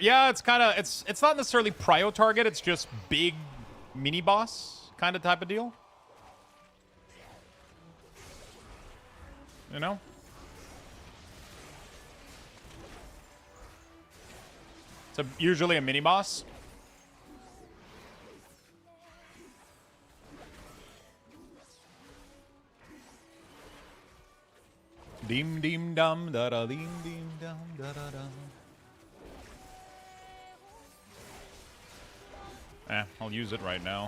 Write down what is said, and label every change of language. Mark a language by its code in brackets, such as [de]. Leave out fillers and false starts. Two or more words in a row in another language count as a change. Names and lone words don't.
[en] Yeah, it's kind of it's not necessarily prio target, it's just big mini boss kind of type of deal. You know? It's usually a mini boss. Dim dim dum da da dim dim dum da da da. I'll use it right now.